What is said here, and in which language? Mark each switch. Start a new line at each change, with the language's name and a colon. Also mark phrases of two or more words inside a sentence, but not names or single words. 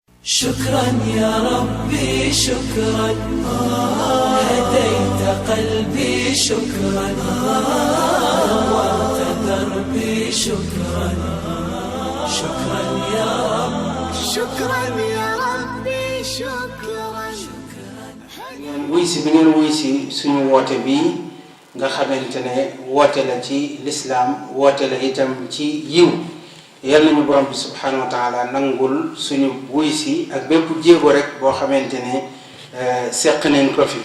Arabic: شكرا يا ربي شكرا هديت قلبي شكرا نورت دربي شكرا شكرا يا رب شكرا يا ربي شكرا
Wolof: wuy si bi ngeen wuy si suñu woote bii nga xamante ne woote la ci lislaam woote la itam ci yiw yal nañu borom bi
Arabic: سبحانه وتعالى
Wolof: nangul suñu wuy si ak bépp jéego rek boo xamante ne seq nañ ko fi.